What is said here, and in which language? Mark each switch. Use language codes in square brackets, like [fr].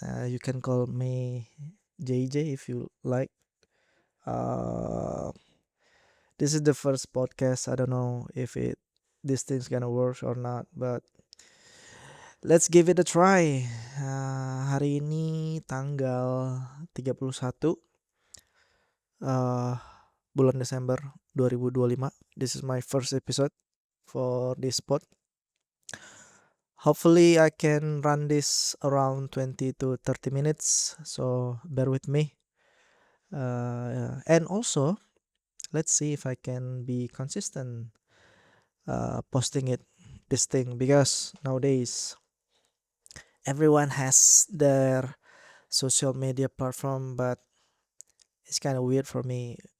[en] You can call me JJ if you like. Uh, this is the first podcast. I don't know if this thing's gonna work or not, but let's give it a try. [id] Hari ini tanggal 31 uh, bulan Desember 2025. [en] This is my first episode for this pod. Hopefully, I can run this around 20 to 30 minutes, so bear with me. And also, let's see if I can be consistent posting this thing, because nowadays everyone has their social media platform, but it's kind of weird for me.